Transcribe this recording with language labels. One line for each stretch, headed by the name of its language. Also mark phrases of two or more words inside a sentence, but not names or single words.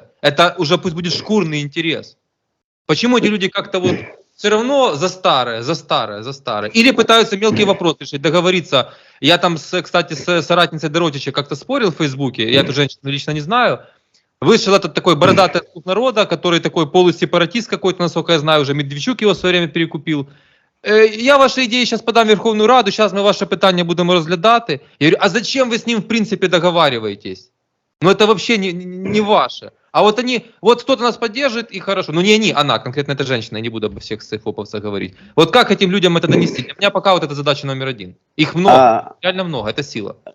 Russian: Это уже пусть будет шкурный интерес. Почему эти люди как-то вот все равно за старое? Или пытаются мелкие вопросы решить, договориться. Я там, кстати, с соратницей Доротича как-то спорил в Фейсбуке, я эту женщину лично не знаю. Вышел этот такой бородатый народа, который такой полусепаратист какой-то, насколько я знаю, уже Медведчук его в свое время перекупил.
Ukrainian: Я ваші ідеї зараз подам в Верховну Раду, зараз ми ваше питання будемо розглядати.
Russian: Я говорю, а зачем вы с ним в принципе договариваетесь? Это вообще не ваше. А вот они, вот кто-то нас поддержит и хорошо. Не они, она, конкретно эта женщина, я не буду обо всех сейфоповцах говорить. Вот как этим людям это донести? Для меня пока вот это задача номер один. Их много, реально много, это сила.